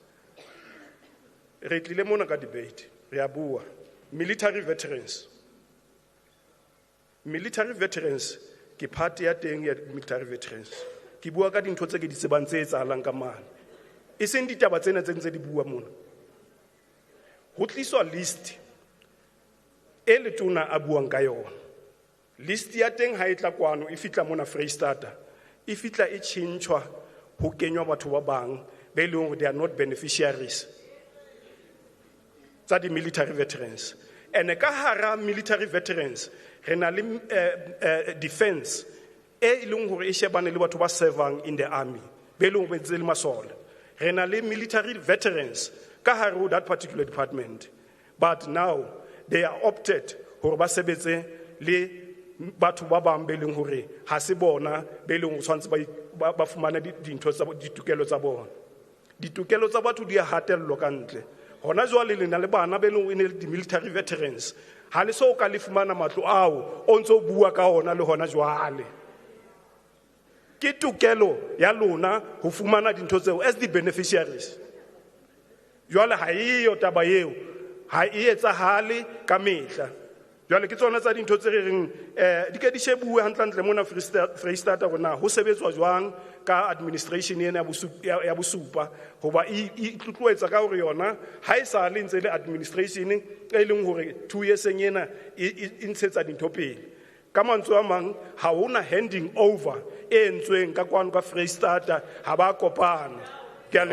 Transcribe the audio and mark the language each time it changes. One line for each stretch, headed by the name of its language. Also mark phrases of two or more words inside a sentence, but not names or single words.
Southern Sotho: re tlile mona ka debate re a bua
English: military veterans
Southern Sotho: ke party ya teng ya
English: military veterans
Southern Sotho: ke bua ka dintho tse ke di tsebang tse etsahalang ka mane e seng ditaba tsena tse ntse di bua mona ho tliswa list e letona a buang ka yona list ya teng ha e tla kwano e fitla mona Freistata e fitla e tshintshwa ho kenywa batho ba bang be leng hore
English: they are not beneficiaries
Southern Sotho: tsa di
English: military veterans
Southern Sotho: ene ka hara
English: military veterans
Southern Sotho: re na le defense e leng hore e shebane le batho ba servang
English: in the army
Southern Sotho: be leng hore tse le masole re na le
English: military veterans
Southern Sotho: ka hare ho
English: that particular department but now they are opted
Southern Sotho: hore ba sebetse le batho ba bang be leng hore ha se bona be leng ho tshwantse ba fumana dintho tsa ditokelo tsa bona ditokelo tsa batho di a hatello ka ntle hona jwale le na le bana be leng ene di
English: military veterans
Southern Sotho: ha le so ka le fumana matlo ao o ntso bua ka ona le hona jwale ke tokelo ya lona ho fumana dintho tseo
English: as the beneficiaries
Southern Sotho: jwale ha iyo taba eo ha e etsahale ka mehla jwale ke tsona tsa dintho tse re reng di ka di shebue hantlentle mona Freistata rona ho sebetswa jwang ka administration ena ya bosupa hoba e tlotloetsa ka hore yona ha e sa le ntse le administration e leng hore 2 years ena e ntshetsa dintho pele ka mantswe a mang ha hona
English: handing over
Southern Sotho: e entsweng ka kwano ka Freistata ha ba kopana ke a leboha.